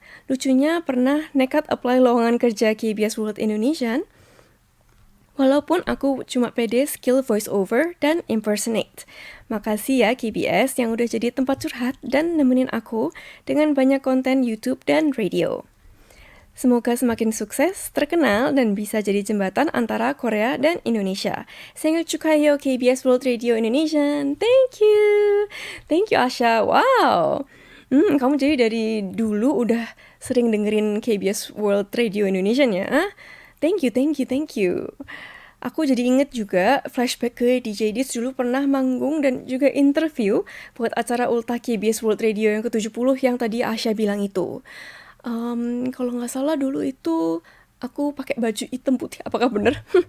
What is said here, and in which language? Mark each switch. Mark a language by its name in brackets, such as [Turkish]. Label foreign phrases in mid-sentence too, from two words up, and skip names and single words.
[Indonesian] Lucunya pernah nekat apply lowongan kerja KBS World Indonesian, walaupun aku cuma pede [English] skill voice over [Indonesian] dan impersonate. Makasih ya KBS yang udah jadi tempat curhat dan nemenin aku dengan banyak konten YouTube dan radio. Semoga semakin sukses, terkenal, dan bisa jadi jembatan antara Korea dan Indonesia. [Korean] 생일 축하해요, KBS World Radio Indonesia. [English] Thank you. Thank you, Asha. Wow. [Indonesian] Kamu jadi dari dulu udah sering dengerin KBS World Radio Indonesia ya? [English] Thank you, thank you, thank you. [Indonesian] Aku jadi inget juga flashback ke DJ Dis dulu pernah manggung dan juga interview buat acara Ultah KBS World Radio yang ke-70 yang tadi Asha bilang itu. Kalau nggak salah dulu itu aku pakai baju hitam putih, apakah bener?